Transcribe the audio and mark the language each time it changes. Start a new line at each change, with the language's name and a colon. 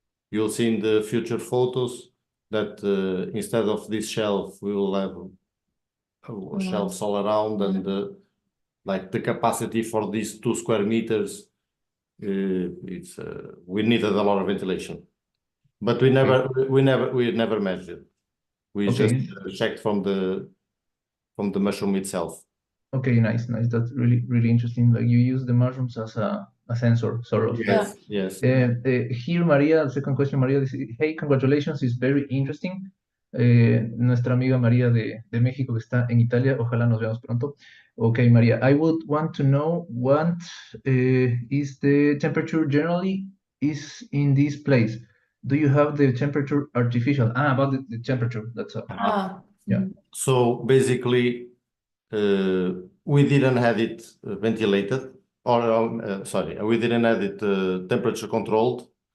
English: You'll see in the future photos that instead of this shelf, we will have shelves all around, and like the capacity for these 2 square meters, we needed a lot of ventilation, but we never measured. We just checked from the mushroom itself. Okay, nice. That's really interesting. Like you use the mushrooms as a sensor, sort of. Yes. Here, Maria, second question, Maria dice, hey, congratulations, it's very interesting.
Spanish: Nuestra amiga María de México que está en Italia, ojalá nos veamos pronto.
English: Okay, Maria, I would want to know what is the temperature generally is in this place. Do you have the temperature artificial? About the temperature, that's all. Yeah. So basically, we didn't have it ventilated, or sorry, we didn't have it temperature controlled.